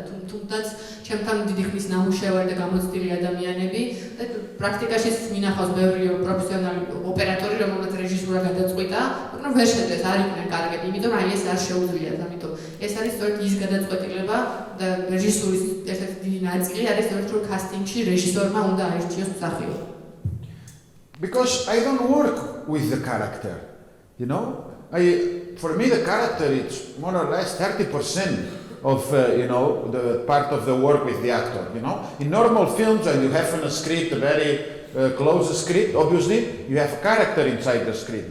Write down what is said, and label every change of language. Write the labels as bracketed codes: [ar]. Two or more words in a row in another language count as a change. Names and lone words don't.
[ka] თუმდაც ჩემთან დიდი ხნის ნამუშევარი და გამოცდილი ადამიანები და პრაქტიკაში მინახავს ბევრი პროფესიონალი ოპერატორი, რომელმაც რეჟისურა გადაწყვიტა, მაგრამ ვერ შეძლეს, არ იყვნენ კარგები, იმიტომ რომ ეს არ შეუძლიათ, ამიტომ ეს არის სწორედ ის გადაწყვეტილება და რეჟისურის ერთ-ერთი დიდი ნაწილი არის სწორედ რომ კასტინგში რეჟისორმა უნდა აირჩიოს მსახიობი. [en] Because I don't work with the character, you know? For me, the character is more or less 30% of, the part of the work with the actor, you know? In normal films, when you have in a script, a very close script, obviously, you have a character inside the script.